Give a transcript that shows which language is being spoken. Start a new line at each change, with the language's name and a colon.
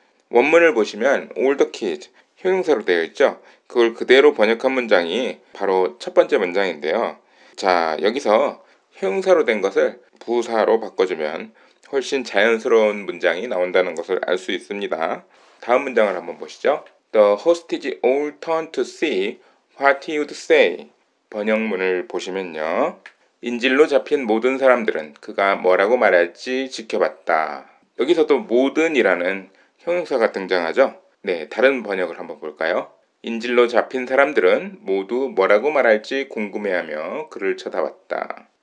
Korean: 원문을 보시면
English: all the kids
Korean: 형용사로 되어 있죠. 그걸 그대로 번역한 문장이 바로 첫 번째 문장인데요. 자, 여기서 형용사로 된 것을 부사로 바꿔주면 훨씬 자연스러운 문장이 나온다는 것을 알 수 있습니다. 다음 문장을 한번 보시죠.
English: The hostage all turned to see what he would say.
Korean: 번역문을 보시면요. 인질로 잡힌 모든 사람들은 그가 뭐라고 말할지 지켜봤다. 여기서도 모든이라는 형용사가 등장하죠. 네, 다른 번역을 한번 볼까요? 인질로 잡힌 사람들은 모두 뭐라고 말할지 궁금해하며 그를 쳐다봤다.